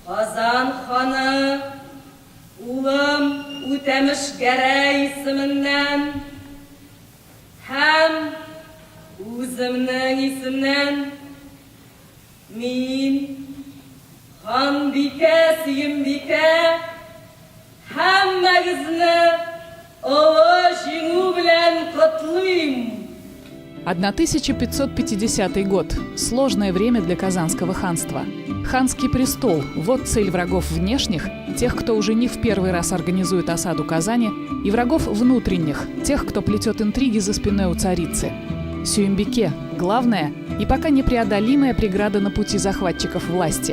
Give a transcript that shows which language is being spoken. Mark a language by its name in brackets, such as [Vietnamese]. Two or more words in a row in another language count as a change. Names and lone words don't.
[Tatar] Казан ханы, улым Үтемеш Гәрәй исеменнән һәм үземнең исемнән мин Ханбикә Сөембикә һәммәгезне олы җиңү белән котлыйм. [Russian] 1550 год. Сложное время для Казанского ханства. Ханский престол – вот цель врагов внешних, тех, кто уже не в первый раз организует осаду Казани, и врагов внутренних, тех, кто плетет интриги за спиной у царицы. Сюембике – главная и пока непреодолимая преграда на пути захватчиков власти.